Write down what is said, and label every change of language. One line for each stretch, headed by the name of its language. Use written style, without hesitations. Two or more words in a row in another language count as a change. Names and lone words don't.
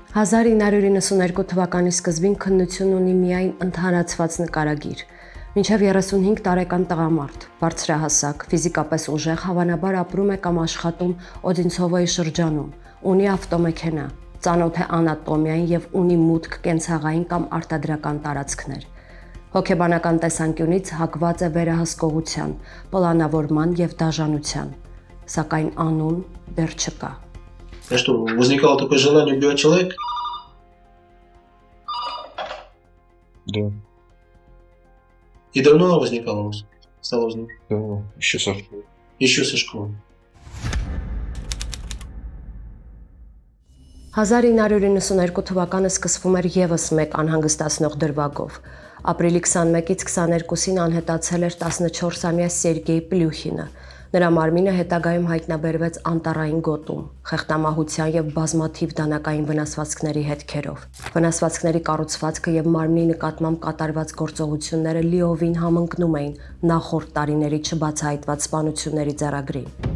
Armenian: 1992 թվականի սկզբին քննությունն ունի միայն ընդհանրացված նկարագիր։ Մինչև 35 տարեկան տղամարդ, բարձրահասակ, ֆիզիկապես ուժեղ, հավանաբար ապրում է կամ աշխատում Օդինցովոյի շրջանում, ունի ավտոմեքենա, ծանոթ է անատոմիային եւ ունի մուտք կենցաղային կամ արտադրական տարածքներ։ Հոգեբանական տեսանկյունից հակված է վերահսկողության, պլանավորման եւ դաժանության, սակայն անուն դեռ չկա։
Russian: А что, возникало такое желание убивать человека? Да, И давно оно возникало у вас? Стало возникать? давно, еще со школы. Еще со школы.
Armenian: 1992 թվականը սկսվում էր եւս մեկ անհանգստացնող դրվագով։ Ապրիլի 21-ից 22-ին անհետացել էր 14-ամյա Սերգեյ Պլյուխինը։ Նրա մարմինը հետագայում հայտնաբերվեց անտառային գոտում, խեղդամահության եւ բազմաթիվ դանակային վնասվածքների հետքերով։ Վնասվածքների կառուցվածքը եւ մարմնի նկատմամբ կատարված գործողությունները լիովին համընկնում էին նախորդ տարիների չբացահայտված սպանությունների ձեռագրին։